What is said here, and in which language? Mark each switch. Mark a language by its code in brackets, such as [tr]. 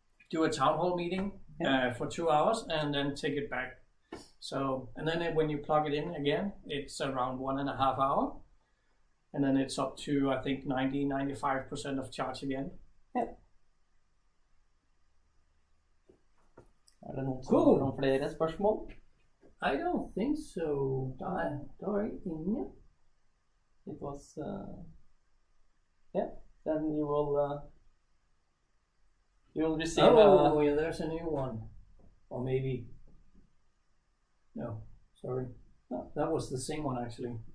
[en] Do a town hall meeting for 2 hours and then take it back. So, and then when you plug it in again, it's around 1.5 hours. And then it's up to, I think, 90-95% of charge again. Yeah. [no] Er det noen som har noen flere spørsmål? [en] I don't think so. [no] Da er ingen. [en] It was, yeah, then you will receive yeah, there's a new one. Or maybe, no, sorry. No, that was the same one actually.